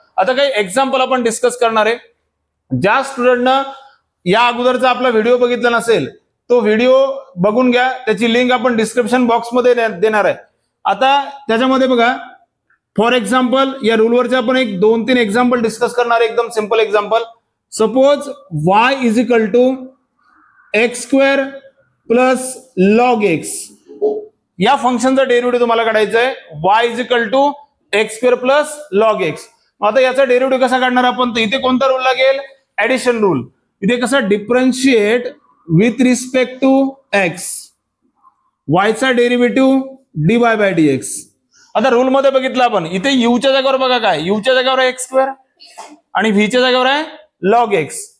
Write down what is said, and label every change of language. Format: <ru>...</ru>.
<mr>आता काही एक्झाम्पल आपण डिस्कस करणार आहे. ज्या स्टुडंटनं या अगोदरचा आपला व्हिडिओ बघितला नसेल तो व्हिडिओ बघून घ्या. त्याची लिंक आपण डिस्क्रिप्शन बॉक्स मध्ये देणार आहे. आता त्याच्यामध्ये बघा, फॉर एक्झाम्पल या रूलवरचे आपण एक 2-3 एक्झाम्पल डिस्कस करणार आहे. एकदम simple example.</mr> <en>Suppose y is equal to x square plus log x.</en> <mr>या फंक्शनचा डेरिव्हेटिव्ह तुम्हाला काढायचा आहे.</mr> <en>y is equal to x square plus log x.</en> <mr>आता याचा डेरिव्हेटिव्ह कसा काढणार आपण, तर इथे कोणता रूल लागेल, ऍडिशन रूल. इथे कसा differentiate with respect to x, y चा डेरिव्हेटिव्ह dy बाय dx. आता रूल मध्ये बघितलं आपण, इथे u च्या जागेवर बघा काय, u च्या जागेवर आहे एक्स स्क्वेअर आणि v च्या जागेवर आहे लॉग एक्स.</mr>